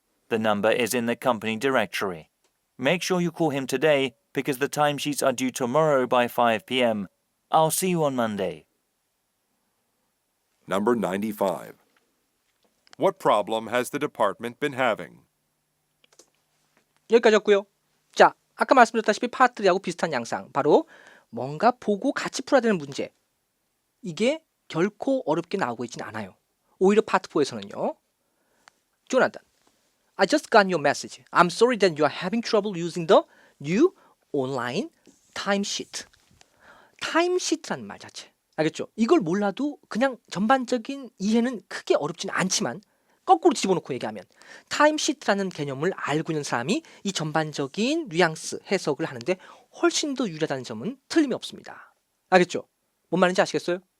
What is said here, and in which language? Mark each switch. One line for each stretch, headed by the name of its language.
English: The number is in the company directory. Make sure you call him today because the timesheets are due tomorrow by 5 p.m. I'll see you on Monday. Number 95. What problem has the department been having?
Korean: 여기까지였고요. 자, 아까 말씀드렸다시피 파트 3하고 비슷한 양상. 바로 뭔가 보고 같이 풀어야 되는 문제. 이게 결코 어렵게 나오고 있진 않아요. 오히려 파트 4에서는요.
English: Jonathan, I just got your message. I'm sorry that you are having trouble using the new online timesheet.
Korean: timesheet라는 말 자체. 알겠죠? 이걸 몰라도 그냥 전반적인 이해는 크게 어렵진 않지만 거꾸로 집어넣고 얘기하면 타임시트라는 개념을 알고 있는 사람이 이 전반적인 뉘앙스 해석을 하는데 훨씬 더 유리하다는 점은 틀림이 없습니다. 알겠죠? 뭔 말인지 아시겠어요?